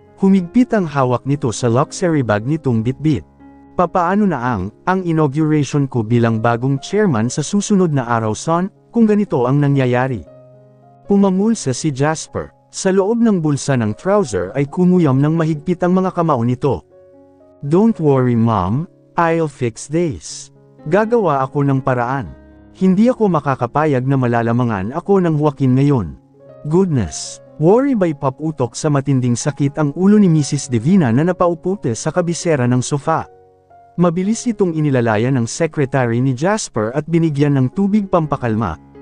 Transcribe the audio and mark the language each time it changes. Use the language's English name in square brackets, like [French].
[Filipino] Humigpit ang hawak nito sa luxury bag nitong bitbit. Papaano na ang inauguration ko bilang bagong chairman sa susunod na araw, son, kung ganito ang nangyayari? Pumamulsa si Jasper. Sa loob ng bulsa ng trouser ay kumuyam ng mahigpit ang mga kamao nito. [English] Don't worry mom, I'll fix this. [Filipino] Gagawa ako ng paraan. Hindi ako makakapayag na malalamangan ako ng Joaquin ngayon. Goodness. Worry by paputok sa matinding sakit ang ulo ni Mrs. Divina na napauputi sa kabisera ng sofa. Mabilis itong inilalaya ng secretary ni Jasper at binigyan ng tubig pampakalma.